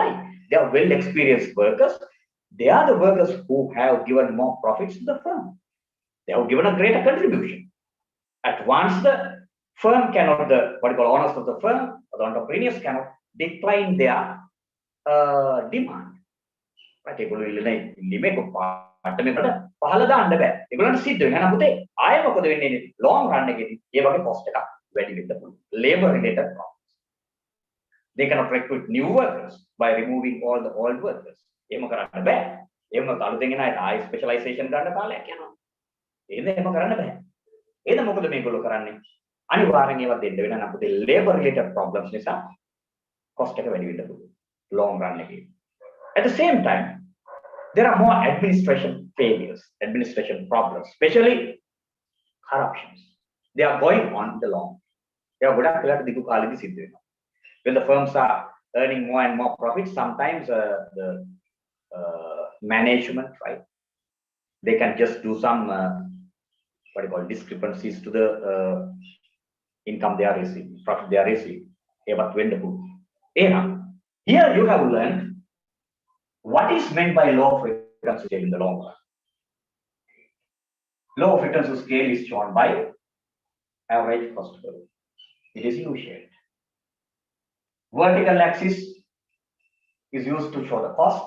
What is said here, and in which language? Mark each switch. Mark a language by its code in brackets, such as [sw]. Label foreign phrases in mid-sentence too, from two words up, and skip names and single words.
[en] They are well-experienced workers. They are the workers who have given more profits to the firm. They have given a greater contribution. At once the firm cannot, the what you call owners of the firm, or the entrepreneurs cannot decline their demand. Right? [si] පහළ දාන්න බෑ. ඒගොල්ලන්ට සිද්ධ වෙනවා. එහෙනම් පුතේ ආයෙ මොකද වෙන්නේ? [en] long run [si] එකේදී ඒ වගේ cost එකක් වැඩි වෙන්න පුළුවන්. [en] Labor related problems. They cannot recruit new workers by removing all the old workers. [si] එහෙම කරන්න බෑ. එහෙම අලුතෙන් එන අය ආයෙ specialization ගන්න කාලයක් යනවා. එහෙම කරන්න බෑ. එහෙනම් මොකද මේගොල්ලෝ කරන්නේ? අනිවාර්යෙන් ඒවා දෙන්න වෙන නම් පුතේ [en] labor related problems [si] නිසා cost එක වැඩි වෙන්න පුළුවන්. [en] Long run [si] එකේ. [en] At the same time, there are more administration failures, administration problems, especially corruptions. They are going on in the long. They are [si] ගොඩක් වෙලාවට දිගු කාලෙදි සිද්ධ වෙනවා. [en] When the firms are earning more and more profits, sometimes the management, right? They can just do some what you call discrepancies to the income they are receiving, profit they are receiving. [si] ඒවත් වෙන්න පුළුවන්. [en] එහෙනම් here you have learned what is meant by law of returns to scale in the long run. Law of returns to scale is shown by average cost curve. It is U-shaped. Vertical axis is used to show the cost.